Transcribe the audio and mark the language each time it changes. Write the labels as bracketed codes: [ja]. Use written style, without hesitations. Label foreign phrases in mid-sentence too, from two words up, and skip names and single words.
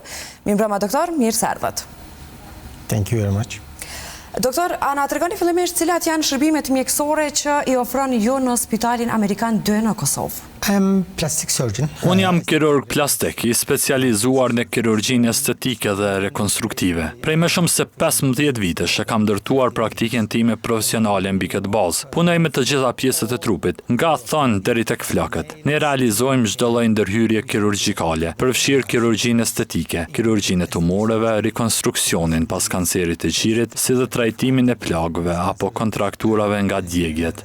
[sq] Mirëmbrëma doktor, mirë se erdhët. [en] Thank you very much. [sq] Doktor, a na tregoni fillimisht cilat janë shërbimet mjekësore që i ofron ju në Spitalin Amerikan 2 në Kosovë? [en] I'm plastic surgeon. [sq] Unë jam kirurg plastik, i specializuar në kirurgjinë estetike dhe rekonstruktive. Prej më shumë se 15 vitesh e kam ndërtuar praktikën time profesionale mbi këtë bazë. Punoj me të gjitha pjesët e trupit, nga thon deri tek flakët. Ne realizojmë çdo lloj ndërhyrje kirurgjikale, përfshirë kirurgjinë estetike, kirurgjinë e tumoreve, rekonstruksionin pas kancerit të gjirit, si dhe trajtimin e plagëve apo kontrakturave nga djegjet.